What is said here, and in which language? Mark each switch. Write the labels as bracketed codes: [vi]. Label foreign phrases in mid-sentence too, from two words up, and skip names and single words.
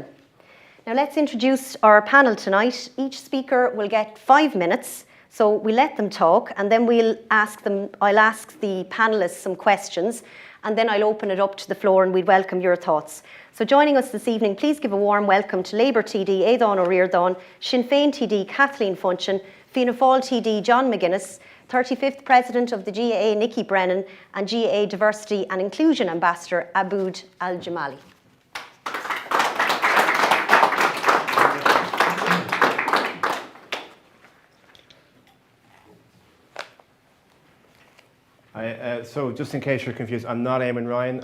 [en] Now let's introduce our panel tonight. Each speaker will get 5 minutes, so we let them talk, and then I'll ask the panelists some questions, and then I'll open it up to the floor and we'd welcome your thoughts. So joining us this evening, please give a warm welcome to Labour TD Éadán O'Riordan, Sinn Féin TD Kathleen Funchion, Fianna Fáil TD John McGuinness, 35th President of the GAA Nicky Brennan, and GAA Diversity and Inclusion Ambassador Abood Al-Jamali. So just in case you're confused, I'm not Eamon Ryan.